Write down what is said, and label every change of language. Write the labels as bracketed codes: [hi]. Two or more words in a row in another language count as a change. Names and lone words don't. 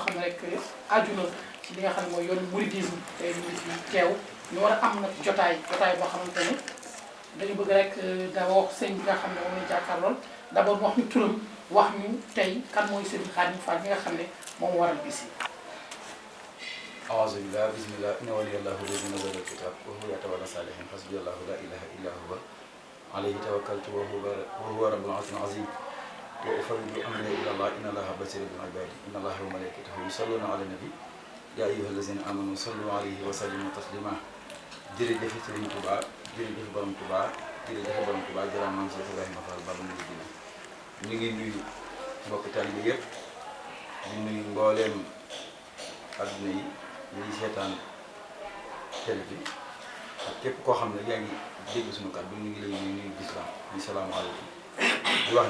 [wo] xam ne rek aju na ci li nga xam ne mooy yoonu mouridisme tey ñu ngi fi teew ñu war a am nag jotaay boo xamante ne dañu bëgg rek da wax sëñ bi nga xam ne moom lañu jàkkaarlool d'abord wax ñu turam wax ñu tey kan mooy Serigne Khadim Fall mi nga xam ne moom waral bis yi. [ar] أعوذ بالله بسم الله إن وليي الله الذي نزل الكتاب وهو يتولى الصالحين حسبي الله لا إله إلا هو عليه توكلت وهو رب العرش العظيم وأفوض أمري إلى الله إن الله بصير بالعباد إن الله وملائكته يصلون على النبي يا أيها الذين آمنوا صلوا عليه وسلموا تسليما [wo] jërëjëf Serigne Touba jërëjëf borom Touba jërëjëf borom Touba jërëm maam Cheikh Ibrahima Fall Baba Mouridina ñu ngi nuyu mbokk taalibe yëpp di nuyu mbooleem adduna yi ñuy seetaan télé bi ak képp koo xam ne yaa ngi dégg suñu kàddu ñu ngi lay nuyu lislaam di salaamaaleykum di wax